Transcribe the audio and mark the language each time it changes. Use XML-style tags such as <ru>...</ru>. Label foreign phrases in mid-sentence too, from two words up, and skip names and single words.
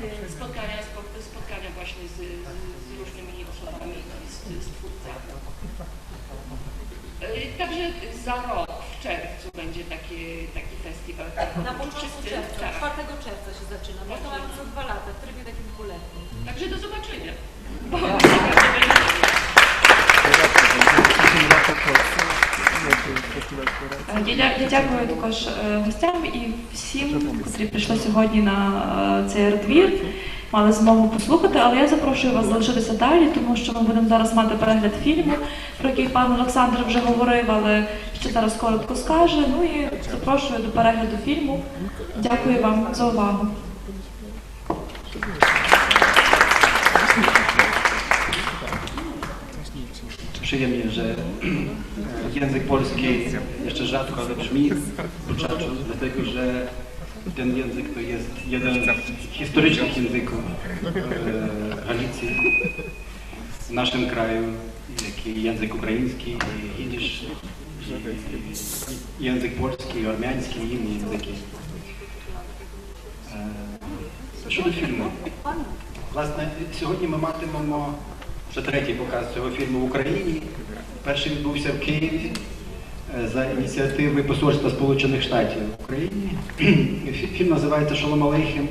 <pl>Spotkania właśnie z różnymi osobami, z twórcami. Także za rok, w czerwcu będzie taki festiwal. Na początku czerwca, tak. 4 czerwca się zaczyna, bo to mamy co 2 lata, w trybie takim dwuletnim. Także do zobaczenia.</pl> <uk>Я дякую також гостям і всім, котрі прийшли сьогодні на цей двір, мали змогу послухати, але я запрошую вас залишитися далі, тому що ми будемо зараз мати перегляд фільму, про який пан Олександр вже говорив, але ще зараз коротко скаже. Ну і запрошую до перегляду фільму. Дякую вам за увагу.</uk> <pl>Przyjemnie, że język polski jeszcze rzadko, ale brzmi w Buczaczu, dlatego że ten język to jest jeden z historycznych języków Galicji w naszym kraju, jak i język ukraiński, i jidysz, język polski, ormiański i inne języki.</pl> <uk>Щодо фільму. Власне, сьогодні ми матимемо вже 3-й показ цього фільму в Україні. Перший відбувся в Києві за ініціативи Посольства Сполучених Штатів в Україні. Фільм називається «Шолом Алейхем.</uk>